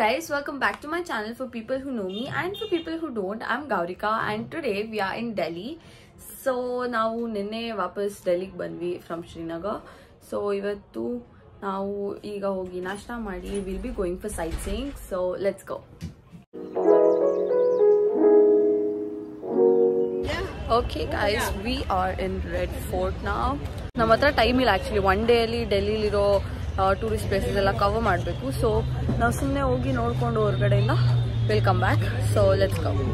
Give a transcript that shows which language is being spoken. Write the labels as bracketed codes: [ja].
[en] Welcome back to my channel. For people who know me and for people who don't, I'm Gaurika and today we are in Delhi. [kn] So ನಾವು ನಿನ್ನೆ ವಾಪಸ್ ಡೆಲ್ಲಿಗೆ ಬಂದ್ವಿ from Srinagar. So ಇವತ್ತು ನಾವು ಈಗ ಹೋಗಿ ನಾಷ್ಟಾ ಮಾಡಿ [en] we'll be going for sightseeing. So let's go. Okay guys, we are in Red Fort now. [kn] ನಮ್ಮ ಹತ್ರ ಟೈಮ್ ಇಲ್ಲ ಆಕ್ಚುಲಿ ಒನ್ ಡೇ ಅಲ್ಲಿ ಡೆಲ್ಲಿಲಿರೋ ಟೂರಿಸ್ಟ್ ಪ್ಲೇಸಸ್ ಎಲ್ಲ ಕವರ್ ಮಾಡಬೇಕು. ಸೊ ನಾವು ಸುಮ್ಮನೆ ಹೋಗಿ ನೋಡ್ಕೊಂಡು ಹೊರಗಡೆಯಿಂದ [en] Will come back. So let's go.